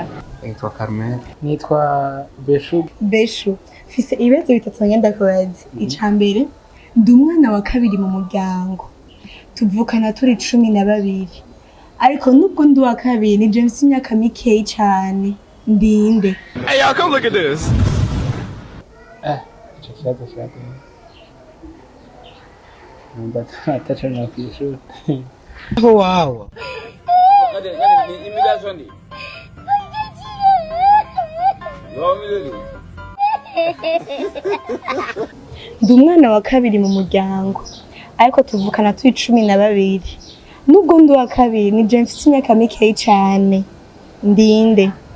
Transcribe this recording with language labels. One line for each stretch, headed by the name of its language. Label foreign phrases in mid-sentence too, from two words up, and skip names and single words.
Rundi: Nitwa Carmel. Nitwa Beshu. Fise ibibazo bitatu ngenda kubaza. Icambere ndi umwana wa kabiri mu muryango. Tuvukana turi 12 ariko nubwo ndi wa kabiri ni James imyaka mikeyi cyane ndinde.
English: Hey y'all, come look at this. Chafado. Numva atacha na kisho. Wow.
Rundi: Ndi umwana wa kabiri mu muryango ariko tuvukana turi 12 nubwo ndi wa kabiri ni James imyaka mikeyi cyane ndinde.